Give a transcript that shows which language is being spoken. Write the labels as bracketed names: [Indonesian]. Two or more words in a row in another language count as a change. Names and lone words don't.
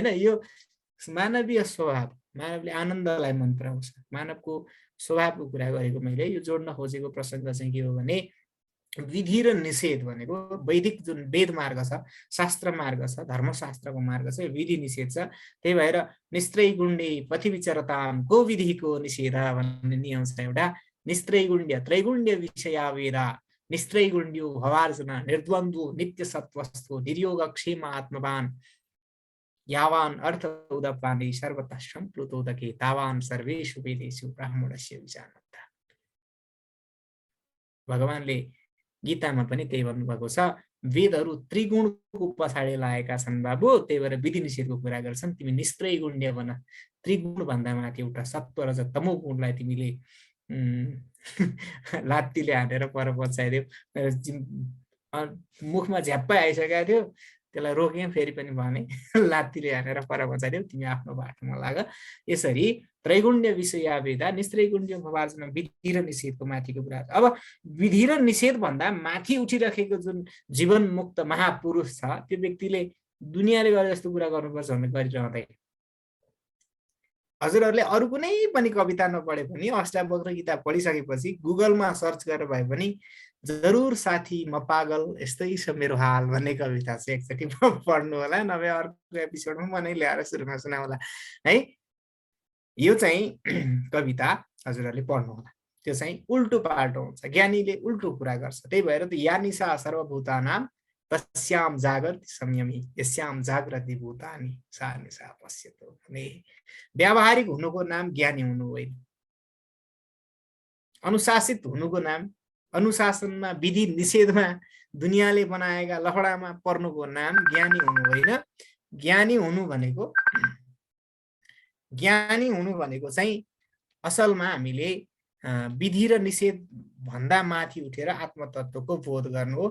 [Nepali] यो मानवीय स्वभाव, मानवले आनन्दलाई मन पराउँछ, मानवको स्वभावको कुरा गरेको मैले। यो जोड्न खोजेको प्रसङ्ग चाहिँ के हो भने विधि र निषेध भनेको वैदिक जुन वेद मार्ग छ, शास्त्र मार्ग छ, धर्मशास्त्रको मार्ग छ, विधि निषेध छ। त्यही भएर [Sanskrit] निस्त्रैगुण्डे पथिविचरताम गो [Nepali] विधिको निषेध भन्ने नियम छ एउटा। [Sanskrit] निस्त्रैगुण्य त्रैगुण्य विषया वेदा निस्त्रैगुण्यो भवार्जुन निर्द्वन्द्वो नित्य सत्वस्थो निर्योगक्षेम आत्मवान यावान अर्थ उदपाने सर्वतः सम्प्लुतोदके तावान सर्वेषु वेदेषु ब्राह्मणस्य विचारता। [Nepali] भगवानले गीतामा पनि त्यही भन्नुभएको छ, वेदहरू त्रिगुणको पछाडि लागेका छन् बाबु, त्यही भएर विधि निषेधको कुरा गर्छन्। तिमी निस्त्रैगुण्य बन, त्रिगुण भन्दा माथि एउटा सत्व र तमो गुणलाई तिमीले लात्तीले हानेर पर बचाइदेऊ। मुखमा झ्याप्पै आइसकेको थियो, त्यसलाई रोकेँ, फेरि पनि भने लात्तीले हानेर पर बचाइदेऊ, तिमी आफ्नो बाटोमा लाग। यसरी [Sanskrit] त्रैगुण्य विषया वेदा निस्त्रैगुण्य भवार्जुन [Nepali] विधि र निषेधको माथिको कुरा। अब विधि र निषेध भन्दा माथि उठिराखेको जुन जीवन मुक्त महापुरुष छ, त्यो व्यक्तिले दुनियाँले गरे जस्तो कुरा गर्नुपर्छ भन्ने गरिरहँदैन। हजुरहरूले अरू कुनै पनि कविता नपढे पनि अष्टावक्र किताब पढिसकेपछि गुगलमा सर्च गरेर भए पनि जरुर साथी म पागल यस्तै छ मेरो हाल भन्ने कविता चाहिँ एकचोटि पढ्नु होला, नभए अर्को एपिसोडमा म नै ल्याएर सुरुमा सुनाउला है। यो चाहिँ कविता हजुरहरूले पढ्नु होला, त्यो चाहिँ उल्टो पाल्टो हुन्छ, ज्ञानीले उल्टो कुरा गर्छ। त्यही भएर त [Sanskrit] यानिसा सर्वभूतानां तस्याम जागृति संयमी यस्याम जागृति भूतानि सा निशा पश्यतो [Nepali] भने व्यावहारिक हुनुको नाम ज्ञानी हुनु होइन। अनुशासित हुनुको नाम, अनुशासनमा विधि निषेधमा दुनियाँले बनाएका लफडामा पर्नुको नाम ज्ञानी हुनु होइन। ज्ञानी हुनु भनेको चाहिँ असलमा हामीले विधि र निषेध भन्दा माथि उठेर आत्मतत्त्वको बोध गर्नु हो।